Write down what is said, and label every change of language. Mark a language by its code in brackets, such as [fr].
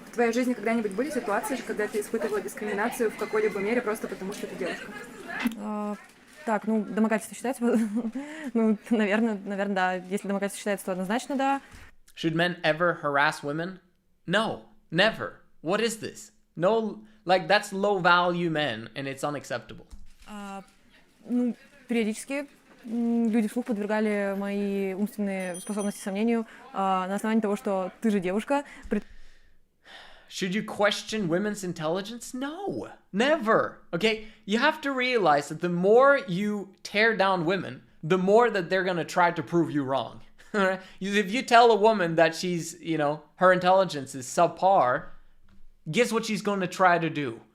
[ru] В твоей жизни когда-нибудь были ситуации, когда ты испытывала дискриминацию в какой-либо мере просто потому, что ты девушка? Так, домогательство считается? Наверное, да. Если домогательство считается, то однозначно да. [en] Should men ever harass women? No, never. What is this? No, like, that's low value men, and it's unacceptable. [ru] Периодически люди вслух подвергали мои умственные способности сомнению на основании того, что ты же девушка. [en] Should you question women's intelligence? No, never. Okay, you have to realize that the more you tear down women, the more that they're going to try to prove you wrong. If you tell a woman that she's, her intelligence is subpar, guess what she's going to try to do?